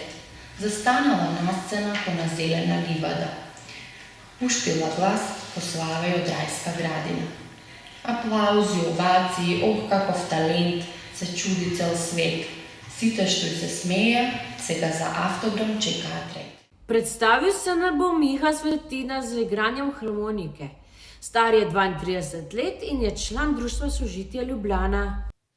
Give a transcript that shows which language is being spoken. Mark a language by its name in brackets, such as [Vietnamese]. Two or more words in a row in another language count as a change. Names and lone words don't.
[Macedonian] Застанала на сцена кона зелена ливада. Пуштила глас по славе од рајска градина. Аплаузи, овации, ох каков талент, се чуди цел свет. Сите што и се смеја, сега за автограм чекаат ред. [Slovenian] Predstavil se na bo Miha Svetina z igranjem harmonike. Star je 32 let in je član Društva sožitja Ljubljana.